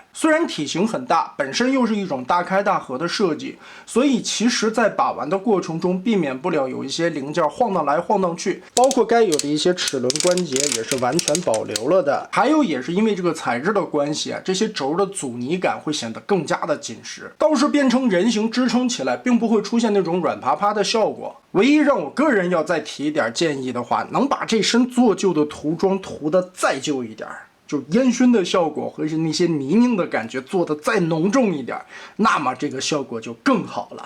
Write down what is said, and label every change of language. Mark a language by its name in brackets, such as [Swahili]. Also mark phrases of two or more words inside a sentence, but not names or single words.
[Chinese] 虽然体型很大，本身又是一种大开大合的设计，所以其實在把玩的過程中避免不了有一些零件晃荡來晃荡去，包括該有的一些齒輪關節也是完全保留了的。還有也是因為這個材質的關係啊，這些軸的阻尼感會顯得更加的緊實，倒是變成人形支撐起來，並不會出現那種軟趴趴的效果。唯一讓我個人要再提一點建議的話，能把這身做舊的塗裝塗得再舊一點，就煙燻的效果和那些泥濘的感覺做得再濃重一點，那麼這個效果就更好了。